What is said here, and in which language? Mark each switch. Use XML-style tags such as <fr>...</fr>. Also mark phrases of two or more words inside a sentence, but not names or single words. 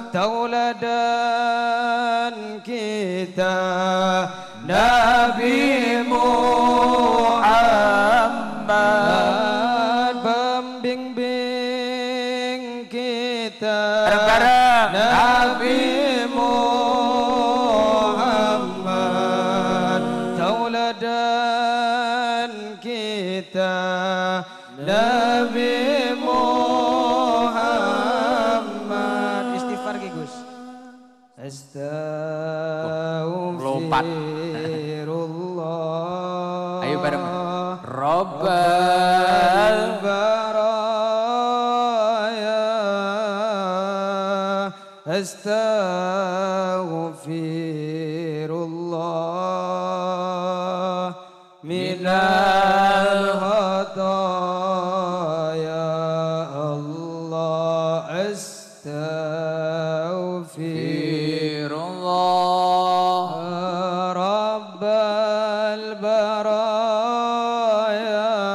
<id>tauladan kita Nabi Muhammad pembimbing kita Nabi Muhammad tauladan kita Nabi Muhammad.</id> <jv>Istighfar ki Gus. Astaghfirullah. Ayo bareng. Rabbal</jv> <ar>البرايا أستغفر الله من الخطايا الله أستغفر الله رب البرايا</ar>